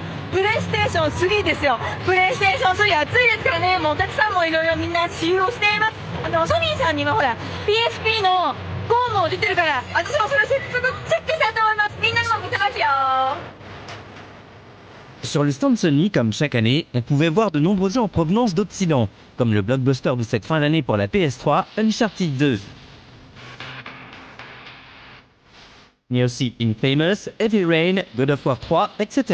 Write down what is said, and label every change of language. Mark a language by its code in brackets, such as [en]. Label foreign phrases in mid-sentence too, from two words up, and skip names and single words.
[ja] プレイステーション3ですよ。プレイステーション3熱いですからね。もうお客さんもいろいろみんな使用しています。ソニーさんにはほら PSP の4も出てるから、私もそれチェックしたいと思います。みんなにも見てますよ。 [fr] Sur le stand Sony, comme chaque année, on pouvait voir de nombreux jeux en provenance d'Occident, comme le blockbuster de cette fin d'année pour la PS3, Uncharted 2. Mais aussi Infamous, Heavy Rain, God of War 3, etc.